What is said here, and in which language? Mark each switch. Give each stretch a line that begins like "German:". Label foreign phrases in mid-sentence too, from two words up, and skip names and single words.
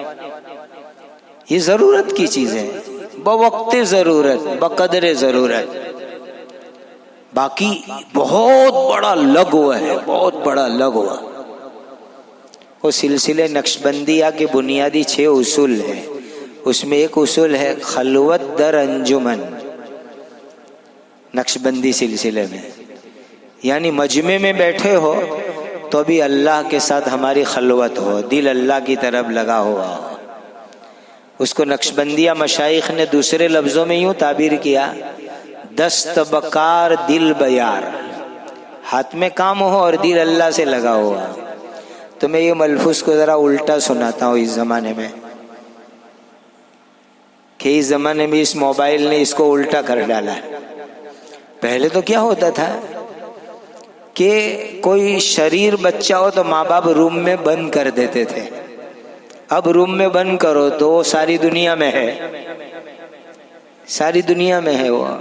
Urdu: یہ ضرورت کی چیز ہے، بوقت ضرورت بقدر ضرورت۔ باقی بہت بڑا لغو ہے، بہت بڑا لغو۔ وہ سلسلے نقشبندیہ کے بنیادی 6 اصول ہیں، اس میں ایک اصول ہے
Persian: خلوت در انجمن،
Urdu: نقشبندی سلسلے میں، یعنی مجمع میں بیٹھے ہو تو بھی اللہ کے ساتھ ہماری خلوت ہو، دل اللہ کی طرف لگا ہوا ہو۔ اس کو نقشبندیہ مشائخ نے دوسرے لفظوں میں یوں تعبیر کیا،
Persian: دست بکار دل بیار،
Urdu: ہاتھ میں کام ہو اور دل اللہ سے لگا ہوا۔ تو میں یہ ملفوظ کو ذرا الٹا سناتا ہوں اس زمانے میں، کہ اس زمانے میں اس موبائل نے اس کو الٹا کر ڈالا ہے۔ پہلے تو کیا ہوتا تھا کہ کوئی شریر بچہ ہو تو ماں باپ روم میں بند کر دیتے تھے، اب روم میں بند کرو تو وہ ساری دنیا میں ہے، ساری دنیا میں ہے وہ۔